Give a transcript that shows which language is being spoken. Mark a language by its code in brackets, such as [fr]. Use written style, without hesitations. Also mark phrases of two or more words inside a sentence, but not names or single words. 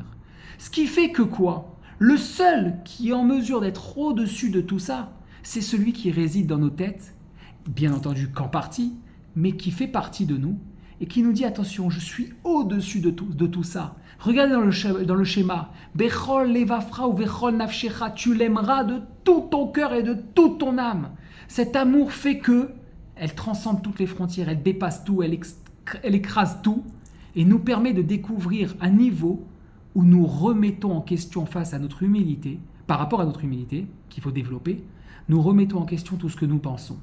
[fr] Ce qui fait que quoi? Le seul qui est en mesure d'être au-dessus de tout ça, c'est celui qui réside dans nos têtes, bien entendu qu'en partie, mais qui fait partie de nous, et qui nous dit attention, je suis au-dessus de tout ça. Regardez dans le schéma, [he] בכל לבבך ובכל נפשך, [fr] tu l'aimeras de tout ton cœur et de toute ton âme. Cet amour fait que elle transcende toutes les frontières, elle dépasse tout, elle écrase tout, et nous permet de découvrir un niveau où nous remettons en question face à notre humilité, par rapport à notre humilité qu'il faut développer, nous remettons en question tout ce que nous pensons.